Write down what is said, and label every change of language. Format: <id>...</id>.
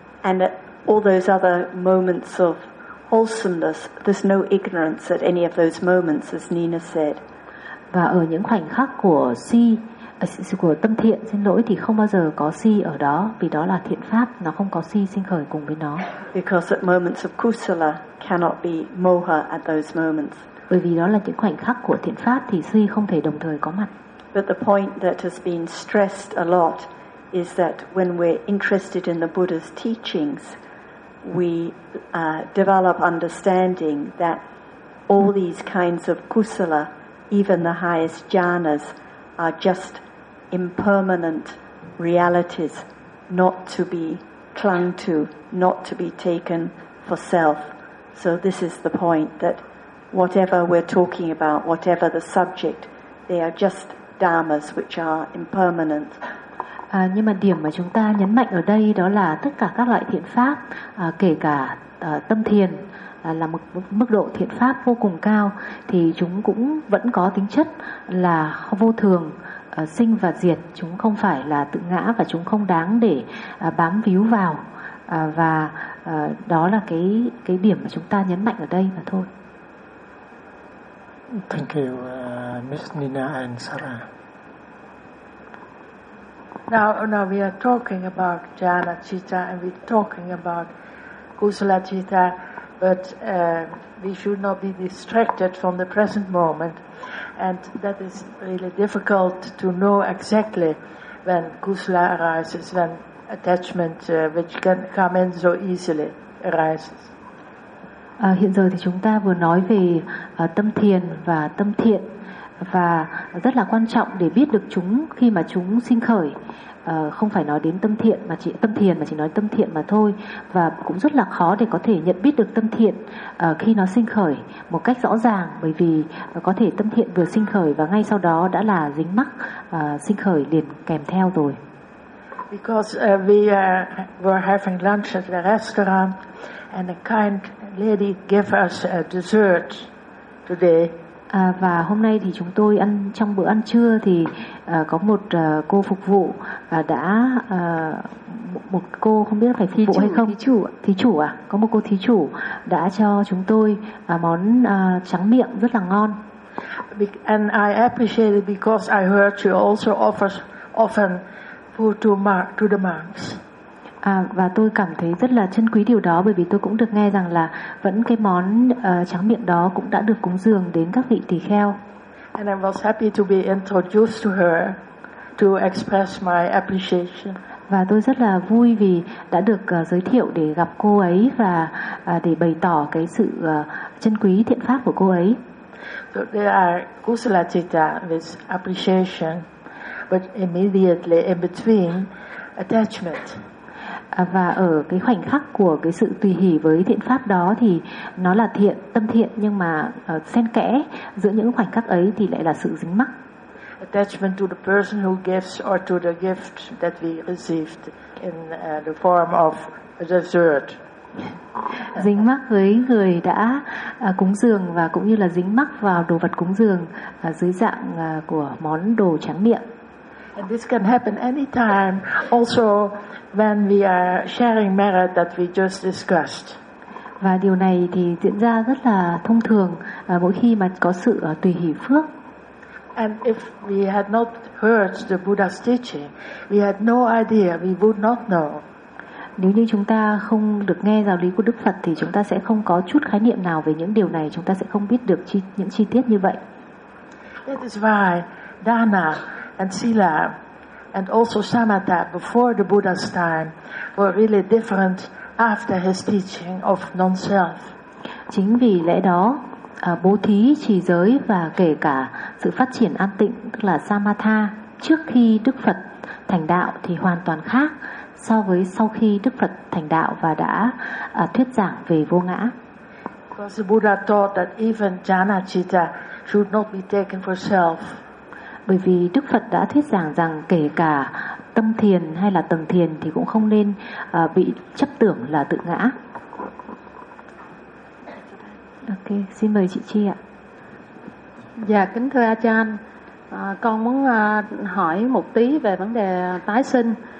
<en>And at all those other moments of wholesomeness, there's no ignorance at any of those moments, as Nina said.</en> <vi>Và ở những khoảnh khắc của si, của tâm thiện, xin lỗi, thì không bao giờ có si ở đó, vì đó là thiện pháp, nó không có si sinh khởi cùng với nó.</vi> <en>Because at moments of kusala cannot be moha at those moments.</en> <vi>Bởi vì đó là những khoảnh khắc của thiện pháp thì si không thể đồng thời có mặt.</vi> <en>But the point that has been stressed a lot is that when we're interested in the Buddha's teachings, we develop understanding that all these kinds of kusala, even the highest jhanas, are just impermanent realities, not to be clung to, not to be taken for self. So this is the point, that whatever we're talking about, whatever the subject, they are just dharmas which are impermanent.</en> <vi>Nhưng mà điểm mà chúng ta nhấn mạnh ở đây đó là tất cả các loại thiện pháp, kể cả tâm thiền, là một mức độ thiện pháp vô cùng cao, thì chúng cũng vẫn có tính chất là vô thường, sinh và diệt. Chúng không phải là tự ngã và chúng không đáng để bám víu vào. Và đó là cái điểm mà chúng ta nhấn mạnh ở đây mà thôi.</vi> <en>Thank you, Miss Nina and Sarah. Now we are talking about jhana citta, and we're talking about kusala citta, but we should not be distracted from the present moment, and that is really difficult to know exactly when kusala arises, when attachment which can come in so easily arises.</en> <vi>Hiện giờ thì chúng ta vừa nói về tâm thiền và tâm thiện, và rất là quan trọng để biết được chúng khi mà chúng sinh khởi. Không phải nói đến tâm thiện mà chỉ tâm thiền, mà chỉ nói tâm thiện mà thôi, và cũng rất là khó để có thể nhận biết được tâm thiện khi nó sinh khởi một cách rõ ràng, bởi vì có thể tâm thiện vừa sinh khởi và ngay sau đó đã là dính mắc, sinh khởi liền kèm theo rồi.</vi> <en>Because we were having lunch at the restaurant, and a kind lady gave us a dessert today.</en> <vi>Và hôm nay thì chúng tôi ăn, trong bữa ăn trưa thì có một cô phục vụ đã một cô không biết phải phục vụ hay không, thí chủ có một cô thí chủ đã cho chúng tôi món tráng miệng rất là ngon.</vi> <en>And I appreciate it because I heard you also offer often food to the monks.</en> <vi>Và tôi cảm thấy rất là trân quý điều đó, bởi vì tôi cũng được nghe rằng là vẫn cái món tráng miệng đó cũng đã được cúng dường đến các vị tỳ kheo.</vi> <en>And I was happy to be introduced to her to express my appreciation.</en> <vi>Và tôi rất là vui vì đã được giới thiệu để gặp cô ấy và để bày tỏ cái sự trân quý thiện pháp của cô ấy.</vi> <en>So there are kusala citta with appreciation, but immediately in between attachment.</en> <vi>Và ở cái khoảnh khắc của cái sự tùy hỷ với thiện pháp đó thì nó là thiện, tâm thiện, nhưng mà xen kẽ giữa những khoảnh khắc ấy thì lại là sự dính mắc.</vi> <en>Attachment to the person who gives or to the gift that we received in the form of a dessert.</en> <vi>Dính mắc với người đã cúng dường, và cũng như là dính mắc vào đồ vật cúng dường dưới dạng của món đồ tráng miệng.</vi> <en>And this can happen anytime, also when we are sharing merit that we just discussed.</en> <vi>Và điều này thì diễn ra rất là thông thường mỗi khi mà có sự tùy hỷ phước.</vi> <en>And if we had not heard the Buddha's teaching, we had no idea, we would not know.</en> <vi>Nếu như chúng ta không được nghe giáo lý của Đức Phật thì chúng ta sẽ không có chút khái niệm nào về những điều này, chúng ta sẽ không biết được những chi tiết như vậy.</vi> <en>That is why dana and sila and also samatha before the Buddha's time were really different after his teaching of non-self.</en> <vi>Chính vì lẽ đó, bố thí, trì giới và kể cả sự phát triển an tịnh tức là samatha trước khi Đức Phật thành đạo thì hoàn toàn khác so với sau khi Đức Phật thành đạo và đã thuyết giảng về vô ngã.</vi> <en>Because the Buddha taught that even jhana citta should not be taken for self.</en> <vi>Bởi vì Đức Phật đã thuyết giảng rằng kể cả tâm thiền hay là tầng thiền thì cũng không nên bị chấp tưởng là tự ngã. Ok, xin mời chị Chi ạ. Dạ, kính thưa Achan, con muốn hỏi một tí về vấn đề tái sinh.</vi>